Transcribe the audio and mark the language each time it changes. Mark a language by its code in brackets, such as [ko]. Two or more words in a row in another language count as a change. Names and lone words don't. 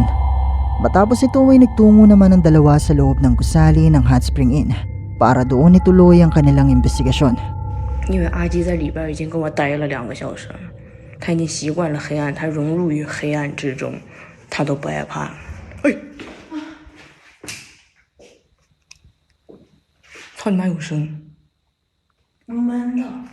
[tl] Matapos ito ay nagtungo naman ang dalawa sa loob ng gusali ng Hot Spring Inn para doon ituloy ang kanilang investigasyon. [zh] 因为阿基在里边已经跟我待了2个小时了，他已经习惯了黑暗，他融入于黑暗之中，他都不害怕。哎，操你妈有声！闷的。